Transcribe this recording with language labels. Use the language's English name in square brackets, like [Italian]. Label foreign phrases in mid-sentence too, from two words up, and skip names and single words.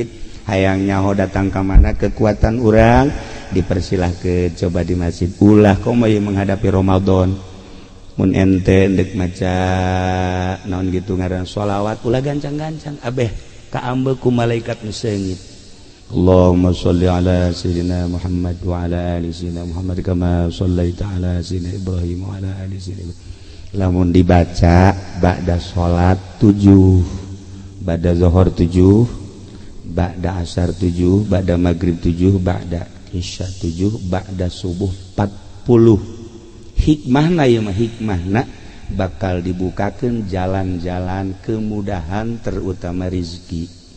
[Sundanese] hayang nyaho datang ke mana kekuatan urang dipersilahkeun coba di masjid ulah komoy menghadapi Ramadan mun ente endek maca naon gitu ngaran sholawat ulah gancang-gancang abeh kaambeul ku malaikat nu seungit [Arabic] اللهم صل على سيدنا محمد وعلى آل سيدنا محمد كما صليت على سيدنا إبراهيم وعلى آل سيدنا [Sundanese] lamun dibaca ba'da sholat 7 ba'da zuhur 7 ba'da asar 7 ba'da maghrib 7 ba'da isya 7 ba'da subuh 40 hikmahna ieu mah hikmahna bakal dibukakeun jalan-jalan [Indonesian] kemudahan terutama rezeki